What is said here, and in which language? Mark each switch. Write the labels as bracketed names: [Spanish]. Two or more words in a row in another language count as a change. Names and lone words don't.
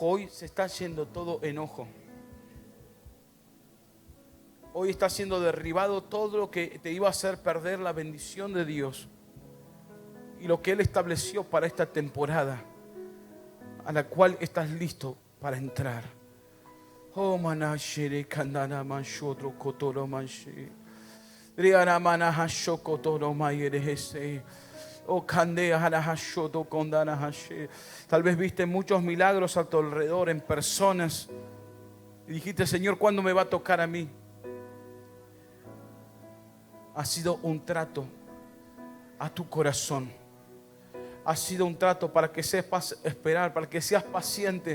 [Spanish] Hoy se está yendo todo enojo. Hoy está siendo derribado todo lo que te iba a hacer perder la bendición de Dios y lo que Él estableció para esta temporada, a la cual estás listo para entrar. Oh, manashere kandana manshotro kotoro manshi. Riana manahasho kotoro mayerehese. Oh, kandea harahashoto kondana hashe. Tal vez viste muchos milagros a tu alrededor en personas y dijiste, Señor, ¿cuándo me va a tocar a mí? Ha sido un trato a tu corazón. Ha sido un trato para que sepas esperar, para que seas paciente.